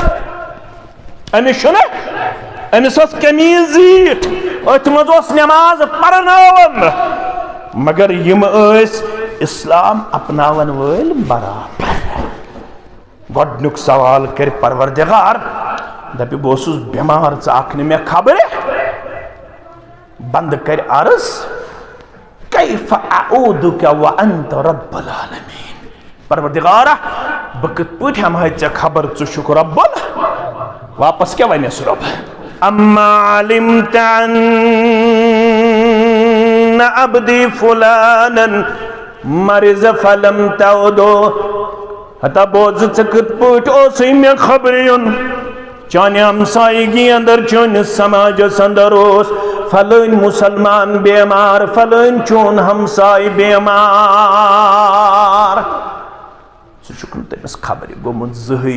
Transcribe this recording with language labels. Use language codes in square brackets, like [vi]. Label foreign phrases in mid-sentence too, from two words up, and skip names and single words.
[ks] أمِس ٲس قمیٖض زیٖٹھ أتھۍ منٛز اوس نٮ۪ماز پرناوان مگر یِم ٲسۍ اسلام اپناون وٲلۍ برابر گۄڈنیُک سوال کرِ پروردگار دپہِ بہٕ اوسُس بٮ۪مار ژٕ اکھ نہٕ مےٚ خبرِ بند کر عرض [ar] کیف اعوذک وانت رب العالمین [ks] پروردگارہ بہٕ کِتھ پٲٹھۍ ہٮ۪مہٕ ژےٚ خبر ژٕ چھُکھ رب واپس کیٛاہ ونٮ۪س رۄب [ar] اما علمت ان عبدی فلانا مرض فلم تعودو [ks] ہتا بوز ژٕ کِتھ پٲٹھۍ اوسُے مےٚ خبرِ یُن چانہِ ہمسایگی اندر چٲنِس سماجس اندر اوس فلٲنۍ مسلمان بیمار فلٲنۍ چون ہمساے بیمار ژٕ چھُکھ نہٕ تٔمِس خبرِ گوٚمُت زٕہٕے